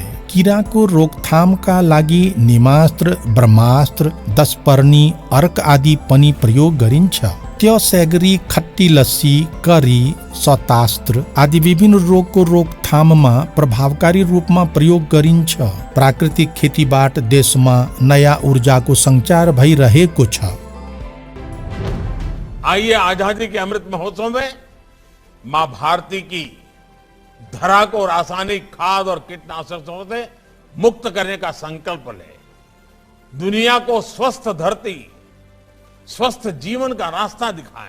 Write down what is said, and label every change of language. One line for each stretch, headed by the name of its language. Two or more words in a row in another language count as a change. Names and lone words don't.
Nepali: कीराको रोकथामका लागि निमास्त्र, ब्रह्मास्त्र, 10 पर्नी, अर्क आदि पनि प्रयोग गरिन्छ। त्यसैगरी खट्टी लस्सी, करी, शतास्त्र आदि विभिन्न रोगको रोकथाममा प्रभावकारी रूपमा प्रयोग गरिन्छ। प्राकृतिक खेतीबाट देशमा नयाँ ऊर्जाको संचार भइरहेको छ।
Hindi: आइए आजादी के अमृत महोत्सव में मां भारती की धरा को रासायनिक खाद और कीटनाशकों से मुक्त करने का संकल्प ले। दुनिया को स्वस्थ धरती, स्वस्थ जीवन का रास्ता दिखाएं।